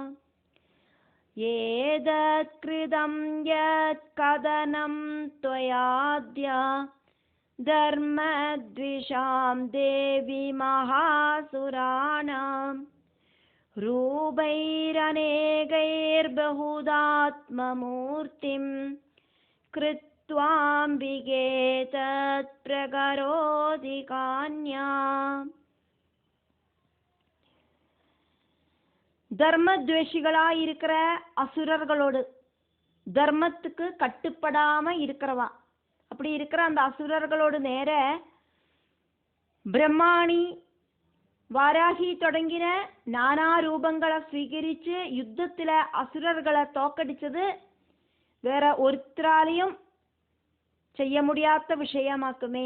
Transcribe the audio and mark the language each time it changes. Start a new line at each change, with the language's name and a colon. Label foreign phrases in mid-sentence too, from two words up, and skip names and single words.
Sanskrit: एतत् कृतं यत् कथनं त्वयाद्य धर्मद्विषां देवी महासुराणां रूपैरनेकैर्बहुदात्ममूर्तिं कृत्वाम्बिके तत् प्रकरोति कान्या.
Tamil: தர்மத்வேஷிகளாயிருக்கிற அசுரர்களோடு, தர்மத்துக்கு கட்டுப்படாம இருக்கிறவா, அப்படி இருக்கிற அந்த அசுரர்களோடு நேர பிரம்மாணி வாராகி தொடங்கின நானா ரூபங்களை ஸ்வீகரிச்சு யுத்தத்துல அசுரர்களை தோக்கடிச்சது வேற ஒருத்தராலையும் செய்ய முடியாத விஷயமாக்குமே.